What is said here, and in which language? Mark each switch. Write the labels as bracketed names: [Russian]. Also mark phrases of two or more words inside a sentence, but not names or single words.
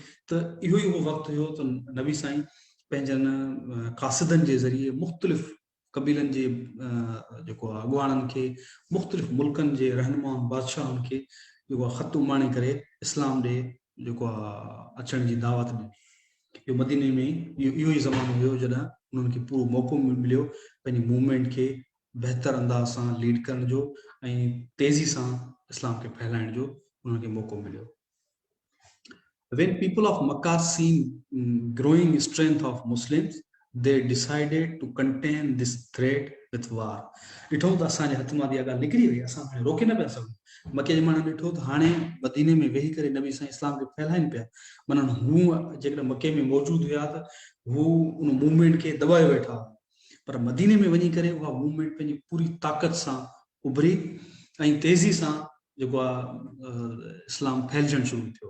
[Sindhi] त इहो ई उहो वक़्तु हुयो त नबी साईं पंहिंजनि क़ासिदनि जे ज़रिए मुख़्तलिफ़ क़बीलनि जे जेको आहे अॻुवाणनि खे, मुख़्तलिफ़ मुल्कनि जे रहनुमाउनि बादशाहनि खे जेको आहे ख़त उमाणे करे इस्लाम ॾे जेको आहे अचण जी दावत ॾिनी। इहो मदीने में इहो ई ज़मानो हुयो जॾहिं उन्हनि खे पूरो मौक़ो मिलियो पंहिंजी मूवमेंट खे बहितर अंदाज़ सां लीड करण जो ऐं तेज़ी सां इस्लाम खे फैलाइण जो उन्हनि खे मौक़ो मिलियो। [English] When people of Makkah seen growing strength of Muslims, they decided to contain this threat with war. [Sindhi] ॾिठो त असांजे हथ मां इहा ॻाल्हि निकिरी वई, असां हाणे रोके न पिया सघूं। मके जे माण्हुनि ॾिठो त हाणे मदीने में वेही करे नबी साईं इस्लाम खे फैलाइनि पिया। माना हू जेकॾहिं मके में मौजूदु हुया त हू उन मूवमेंट खे दॿाए वेठा, पर मदीने में वञी करे उहा मूवमेंट पंहिंजी पूरी ताक़त सां उभरी ऐं तेज़ी सां जेको आहे इस्लाम फैलजणु शुरू थियो।